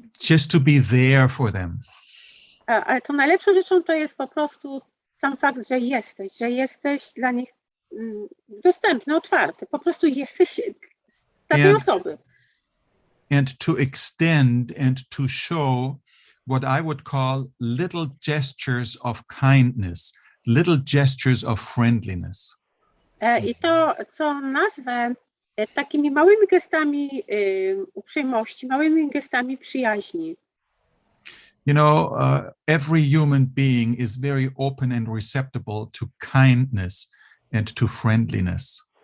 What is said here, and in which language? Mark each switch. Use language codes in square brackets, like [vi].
[en] just to be there for them. [pl] ale to najlepszą rzeczą to jest po prostu sam fakt, że jesteś dla nich dostępny, otwarty. Po prostu jesteś dla tej osoby. [en] And to extend and to show what I would call little gestures of kindness, little gestures of friendliness. [pl] I to, co nazwę takimi małymi gestami uprzejmości, małymi gestami przyjaźni. [en] You know, every human being is very open and receptible to kindness and to friendliness.